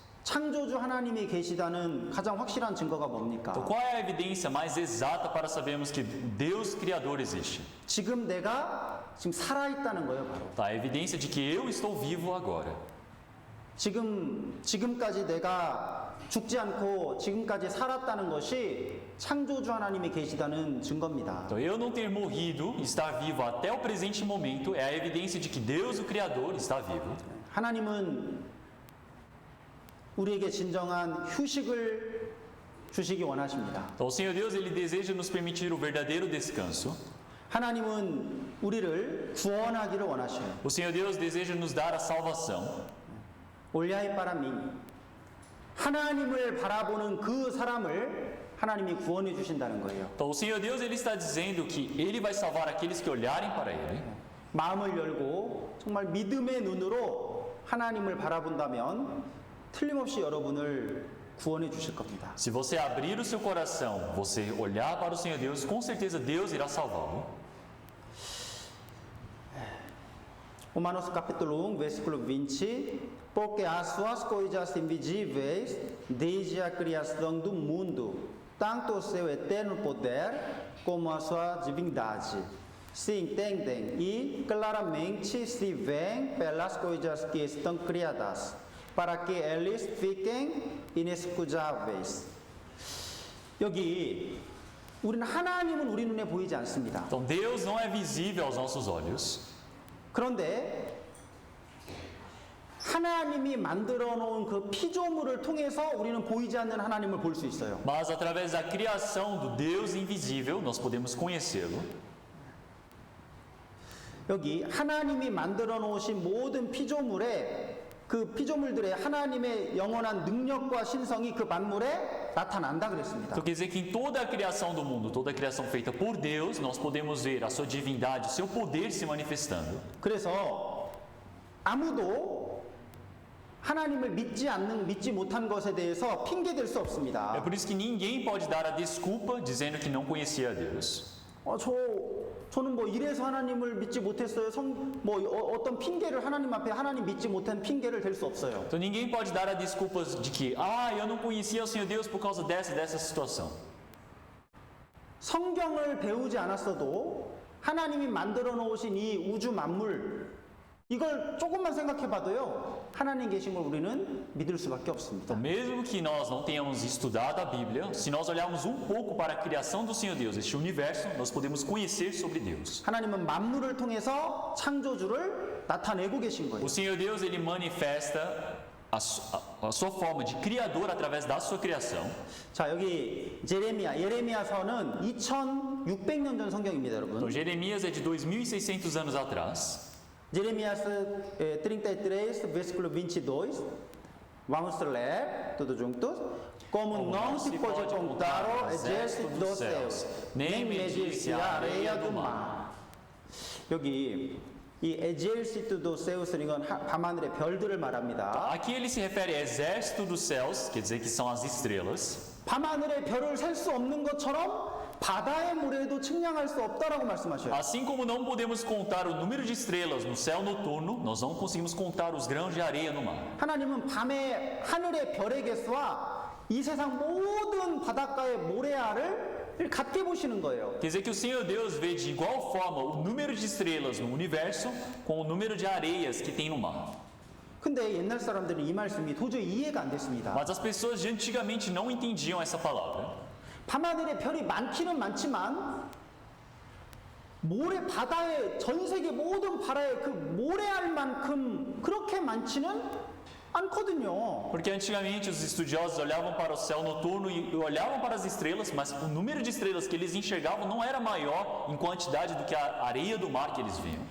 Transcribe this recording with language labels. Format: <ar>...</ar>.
<ko>창조주 하나님이 계시다는 가장 확실한 증거가 뭡니까?</ko> <pt>Então, qual é a evidência mais exata para sabermos que Deus Criador existe?</pt> <ko>지금 내가 지금 살아있다는 거예요, 바로.</ko> <pt>Tá, a evidência de que eu estou vivo agora.</pt> <ko>지금까지 내가 죽지 않고 지금까지 살았다는 것이 창조주 하나님이 계시다는 증거입니다.</ko> <pt>Então, eu não ter morrido e estar vivo até o presente momento é a evidência de que Deus, o Criador, está vivo.</pt> <ko>하나님은 우리에게 진정한 휴식을 주시기 원하십니다.</ko> <pt>Então, o Senhor Deus, Ele deseja nos permitir o verdadeiro descanso.</pt> <ko>하나님은 우리를 구원하기를 원하셔요.</ko> <pt>O Senhor Deus deseja nos dar a salvação.</pt> <ko>올야이 바라미 하나님을 바라보는 그 사람을 하나님이 구원해 주신다는 거예요.</ko> <pt>Então, o Senhor Deus, Ele está dizendo que Ele vai salvar aqueles que olharem para Ele.</pt> <ko>마음을 열고 정말 믿음의 눈으로 하나님을 바라본다면 틀림없이 여러분을 구원해 주실 겁니다.</ko> <pt>Se você abrir o seu coração, você olhar para o Senhor Deus, com certeza Deus irá salvá-lo. Romanos capítulo 1, versículo 20. Porque as suas coisas invisíveis, desde a criação do mundo, tanto o seu eterno poder como a sua divindade, se entendem e claramente se veem pelas coisas que estão criadas, para que eles fiquem inexcusáveis.</pt> <ko>여기 우리는 하나님은 우리 눈에 보이지 않습니다.</ko> <pt>Então Deus não é visível aos nossos olhos.</pt> <ko>그런데 하나님이 만들어 놓은 그 피조물을 통해서 우리는 보이지 않는 하나님을 볼 수 있어요.</ko> <pt>Mas através da criação do Deus invisível, nós podemos conhecê-lo.</pt> <ko>여기 하나님이 만들어 놓으신 모든 피조물에 그 피조물들의 하나님의 영원한 능력과 신성이 그 만물에 나타난다 그랬습니다.</ko> <pt>Então quer dizer que em toda a criação do mundo, toda a criação feita por Deus, nós podemos ver a sua divindade, o seu poder se manifestando.</pt> <ko>그래서 아무도 하나님을 믿지 못한 것에 대해서 핑계 댈 수</ko> <pt>É</pt> <ko>없습니다.</ko> <pt>por isso que ninguém pode dar a desculpa dizendo que não conhecia a Deus.</pt> <ko>저 저는 뭐 이래서 하나님을 믿지 못했어요. 어떤 핑계를 하나님 앞에 하나님 믿지 못한 핑계를 댈 수 없어요.</ko> <pt>Então ninguém pode dar a desculpa de que, eu não conhecia o Senhor Deus por causa dessa situação.</pt> <ko>성경을 배우지 않았어도 하나님이 만들어 놓으신 이 우주 만물 이걸 조금만 생각해 봐도요. 하나님 계신 걸 우리는 믿을 수밖에 없습니다.</ko> <pt>Então, mesmo que nós não tenhamos estudado a Bíblia, se nós olharmos um pouco para a criação do Senhor Deus, este universo, nós podemos conhecer sobre Deus.</pt> <ko>하나님은 만물을 통해서 창조주를 나타내고 계신 거예요.</ko> <pt>O Senhor Deus, ele manifesta a sua forma de criador através da sua criação.</pt> <ko>자, 여기 예레미야서는 2600년 전 성경입니다,</ko> <pt>Então,</pt> <ko>여러분.</ko> <pt>Jeremias é de 2600 anos atrás. Jeremias 33, versículo 22. Vamos ler tudo juntos. Como não se pode contar o exército dos céus, nem medir-se a areia do mar.</pt> <ko>여기 이</ko> <pt>exército dos céus</pt> <ko>이건 밤하늘의 별들을 말합니다.</ko> <pt>Aqui ele se refere ao exército dos céus, quer dizer que são as estrelas.</pt> <ko>밤하늘의 별을 셀 수 없는 것처럼 바다의 모래도 측량할 수 없다라고 말씀하셔요.</ko> <pt>Assim como não podemos contar o número de estrelas no céu noturno, nós não conseguimos contar os grãos de areia no mar.</pt> <ko>하나님은 밤에 하늘의 별의 개수와 이 세상 모든 바닷가의 모래알을 같게 보시는 거예요.</ko> <pt>Quer dizer que o Senhor Deus vê de igual forma o número de estrelas no universo com o número de areias que tem no mar.</pt> <ko>근데 옛날 사람들은 이 말씀이 도저히 이해가 안 됐습니다.</ko> <pt>Mas as pessoas de antigamente não entendiam essa palavra.</pt> <ko>밤하늘에 별이 많기는 많지만 바다의 전 세계 모든 바다의 그 모래알만큼 그렇게 많지는 않거든요.</ko> <pt>Porque antigamente os estudiosos olhavam para o céu noturno e olhavam para as estrelas, mas o número de estrelas que eles enxergavam não era maior em quantidade do que a areia do mar que eles viam.</pt>